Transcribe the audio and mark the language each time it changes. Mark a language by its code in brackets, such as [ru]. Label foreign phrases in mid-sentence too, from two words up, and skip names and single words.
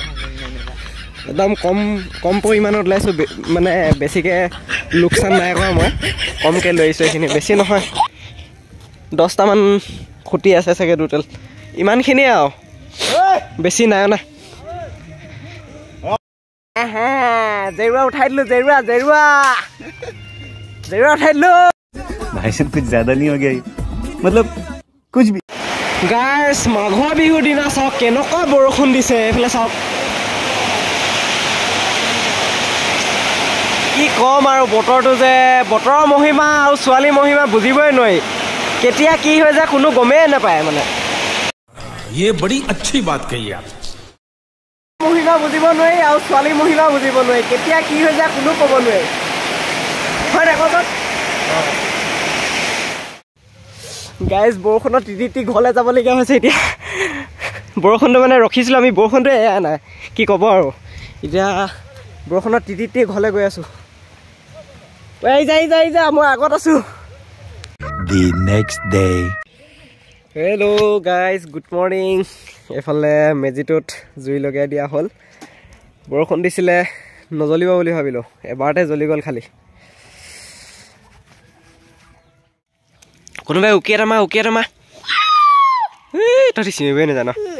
[as] একদম কম পৰিমাণত ওলাইছোঁ, মানে বেছিকৈ লোকচান নাই কৰা মই, কমকৈ লৈ আহিছোঁ এইখিনি, বেছি নহয়। 10টামান খুটি আছে চাগে টোটেল, ইমানখিনিয়ে আৰু বেছি নাই না। জেৰুৱা উঠাই দিলোঁ, জেৰুৱা উঠাই দিলোঁ। [hi] भाई साहब कुछ ज्यादा नहीं हो गया ये? मतलब कुछ भी। [as] গাইছ মাঘৰ বিহুৰ দিনা চাওক কেনেকুৱা বৰষুণ দিছে। এইফালে চাওক, কি ক'ম আৰু বতৰটো যে, বতৰৰ মহিমা আৰু ছোৱালীৰ মহিমা বুজিবই নোৱাৰি, কেতিয়া কি হৈ যায় কোনো গমেই নাপায়। মানে [hi] ये बड़ी अच्छी बात कही आप। [as] মহিমা বুজিব নোৱাৰি আৰু ছোৱালীৰ মহিমা বুজিব নোৱাৰি, কেতিয়া কি হৈ যায় কোনো ক'ব নোৱাৰি, হয় নাই কচোন? গাইজ বৰষুণত তিতি ঘৰলৈ যাবলগীয়া হৈছে এতিয়া। বৰষুণটো মানে ৰখিছিলোঁ আমি, বৰষুণটো এয়া নাই, কি ক'ব আৰু। এতিয়া বৰষুণত তিতি ঘৰলৈ গৈ আছোঁ। যা মই আগত আছোঁ। [en] The next day. hello guys, good morning. [as] এইফালে মেজিটোত জুই লগাই দিয়া হ'ল। বৰষুণ দিছিলে, নজ্বলিব বুলি ভাবিলোঁ, এবাৰতে জ্বলি গ'ল খালি। কোনোবাই উকি এটা মাৰ, তহঁতি চিনিবই নাজান।